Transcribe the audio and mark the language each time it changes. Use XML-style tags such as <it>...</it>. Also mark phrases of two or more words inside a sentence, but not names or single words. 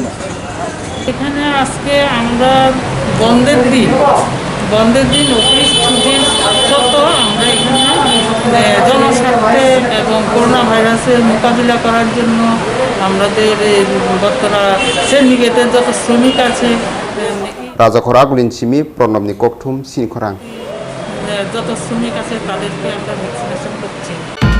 <bn>এখানে আজকে আমরা বন্ধের দিন অফিস ছুটির সত্ত্বেও আমরা এখানে জনস্বার্থে এবং করোনা ভাইরাসের মোকাবিলা করার জন্য আমাদের বর্তরা শ্রমিকের যত শ্রমিক আছে</bn> <trp>Rwjakkhor agulin simi pronobni kokthum sin Khorang</trp> <bn>যত শ্রমিক আছে তাদেরকে আমরা ভ্যাকসিনেশন করছি</bn>